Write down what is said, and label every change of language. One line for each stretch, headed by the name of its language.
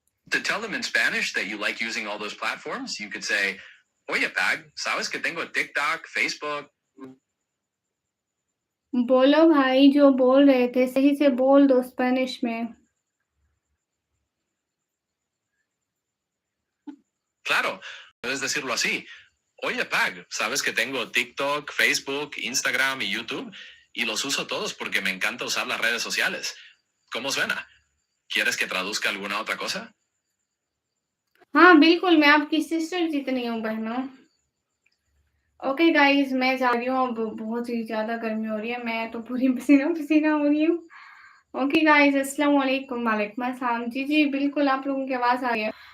English: To tell them in Spanish that you like using all those platforms, you could say,
Spanish: Oye, Pag, sabes que tengo TikTok, Facebook.
Hindi: बोलो भाई, जो बोल रहे थे सही से बोल दो स्पेनिश में।
Spanish: Claro, puedes decirlo así. Oye, Pag, sabes que tengo TikTok, Facebook, Instagram y YouTube y los uso todos porque me encanta usar las redes sociales. ¿Cómo suena? ¿Quieres que traduzca alguna otra cosa?
Hindi: हाँ बिल्कुल, मैं आपकी sister जितनी हूँ बहनों। Okay guys, मैं जा रही हूँ, अब बहुत ही ज़्यादा गर्मी हो रही है, मैं तो पूरी पसीना-पसीना हो रही हूँ। ओके गाइस, अस्सलाम वालेकुम, वालेकुम अस्सलाम। जी, जी, बिल्कुल आप लोगों की आवाज़ आ रही है।